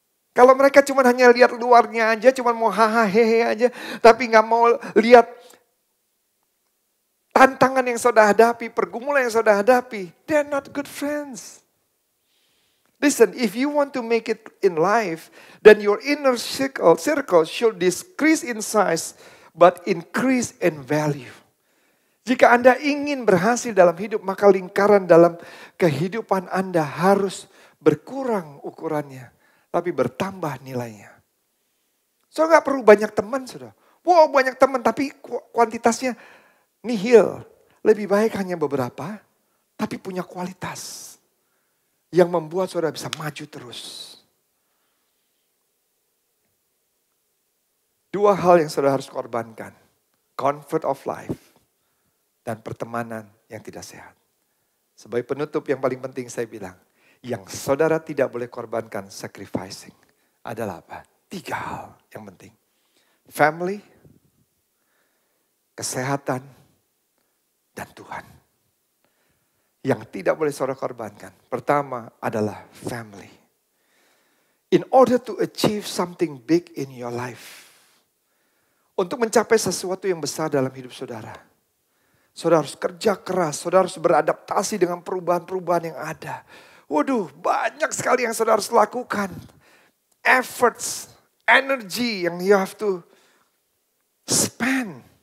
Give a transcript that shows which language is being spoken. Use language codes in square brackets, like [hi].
[id] Kalau mereka cuma hanya lihat luarnya aja, cuma mau haha hehe aja, tapi nggak mau lihat tantangan yang saudara hadapi, pergumulan yang saudara hadapi, [en] they're not good friends. Listen, if you want to make it in life, then your inner circle should decrease in size, but increase in value. [id] Jika Anda ingin berhasil dalam hidup, maka lingkaran dalam kehidupan Anda harus berkurang ukurannya, tapi bertambah nilainya. So nggak perlu banyak teman, saudara. Wow, banyak teman, tapi kuantitasnya nihil. Lebih baik hanya beberapa, tapi punya kualitas. Yang membuat saudara bisa maju terus. Dua hal yang saudara harus korbankan. [en] Comfort of life. [id] Dan pertemanan yang tidak sehat. Sebagai penutup yang paling penting saya bilang. Yang saudara tidak boleh korbankan sacrificing. Adalah apa? 3 hal yang penting. Family. Kesehatan. Dan Tuhan. Yang tidak boleh saudara korbankan. Pertama adalah family. [en] In order to achieve something big in your life. [id] Untuk mencapai sesuatu yang besar dalam hidup saudara. Saudara harus kerja keras. Saudara harus beradaptasi dengan perubahan-perubahan yang ada. Waduh, banyak sekali yang saudara harus lakukan. [en] Efforts, energy yang you have to spend.